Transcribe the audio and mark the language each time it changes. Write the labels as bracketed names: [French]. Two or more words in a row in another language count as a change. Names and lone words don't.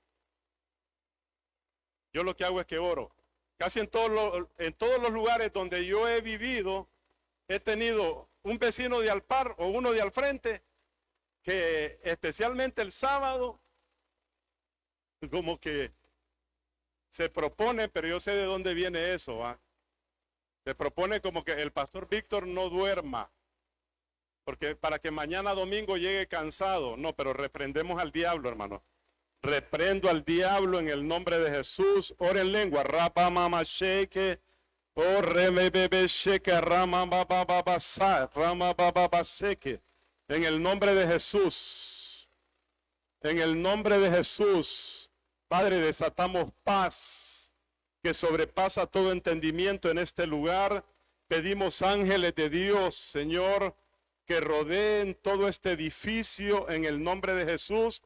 [Spanish] Casi en todos los lugares donde yo he vivido, he tenido un vecino de al par o uno de al frente, que especialmente el sábado, como que se propone, pero yo sé de dónde viene eso, ¿va? Se propone como que el pastor Víctor no duerma, porque para que mañana domingo llegue cansado. No, pero reprendemos al diablo, hermano. Reprendo al diablo en el nombre de Jesús. Ora en lengua. Rapa mama sheke. O reme bebe sheke rama baba baba sa. Rama baba baba seke. En el nombre de Jesús. En el nombre de Jesús. Padre, desatamos paz que sobrepasa todo entendimiento en este lugar. Pedimos ángeles de Dios, Señor, que rodeen todo este edificio en el nombre de Jesús.